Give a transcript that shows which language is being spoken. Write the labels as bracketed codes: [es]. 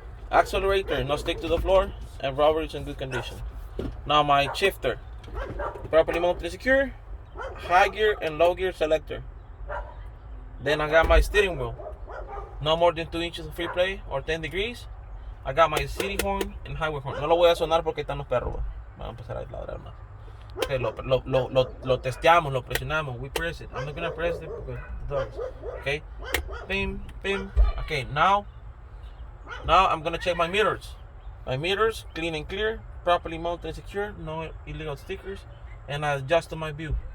[en] Accelerator not stick to the floor, and rubber is in good condition. Now my shifter properly mounted and secure, high gear and low gear selector. Then I got my steering wheel, no more than 2 inches of free play or 10 degrees. I got my city horn and highway horn. [es] No lo voy a sonar porque están los perros. Van a empezar a ladrar más. Okay, lo testeamos, lo presionamos. [en] We press it. I'm not gonna press it because the dogs. Okay, bim, bim. Okay, now I'm gonna check my mirrors. My mirrors clean and clear, properly mounted and secure, no illegal stickers, and I adjusted my view.